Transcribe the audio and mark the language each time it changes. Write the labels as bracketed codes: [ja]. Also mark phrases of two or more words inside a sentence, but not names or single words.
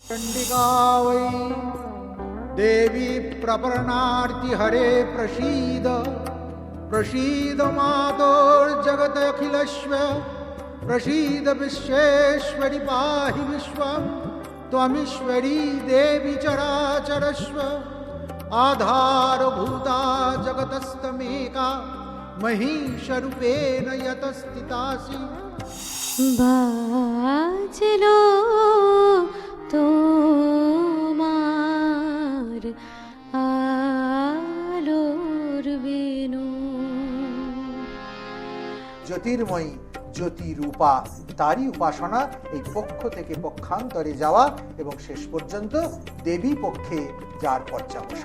[sa] चंडिका वै देवी प्रपन्नार्ति हरे प्रसीद प्रसीद मातोर्जगदखिलस्व प्रसीद विश्वेश्वरि पाहि विश्वं त्वमीश्वरी देवी चराचरस्व आधारभूता जगतस्तमेका महिषरूपेण यतस्थितासि। [bn] বাজলো তোমার আলোর বেনু। জ্যোতির্ময়ী জ্যোতিরূপা তারই উপাসনা এই পক্ষ থেকে পক্ষান্তরে যাওয়া এবং শেষ পর্যন্ত দেবী পক্ষে যার পর্যাবসান।